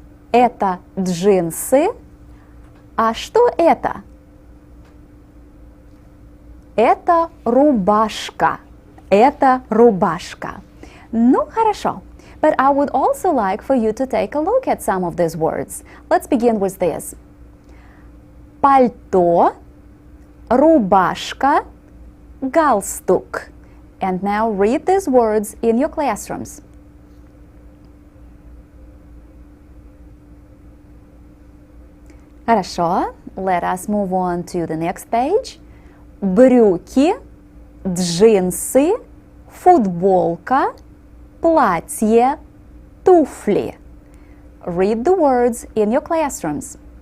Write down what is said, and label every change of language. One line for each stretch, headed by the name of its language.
Russian: Это джинсы. А что это? Это рубашка. Это рубашка. Ну, хорошо.
English: But I would also like for you to take a look at some of these words. Let's begin with this.
Russian: Пальто, рубашка, галстук.
English: And now read these words in your classrooms.
Russian: Хорошо.
English: Let us move on to the next page.
Russian: Брюки, джинсы, футболка, платье, туфли.
English: Read the words in your classrooms.